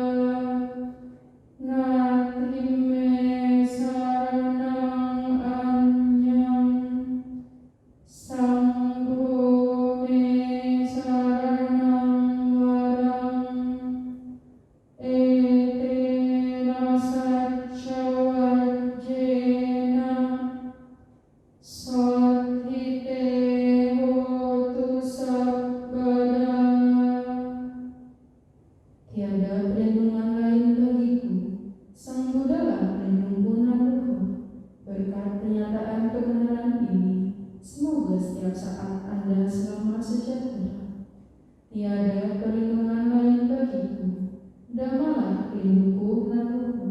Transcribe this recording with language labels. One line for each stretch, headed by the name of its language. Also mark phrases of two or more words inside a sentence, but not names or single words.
Pali: Nathime Saranang Anyang Sangho Me Saranang Warang Etena Satchawajjena Sothite Hotu Sabbada.
Indonesian: Tiada perlindungan lain bagiku, Sang Buddhalah pelindungku naluhur. Berkat pernyataan kebenaran ini, semoga setiap saat Anda selamat sejahtera. Tiada perlindungan lain bagiku, Dhammalah pelindungku naluhur.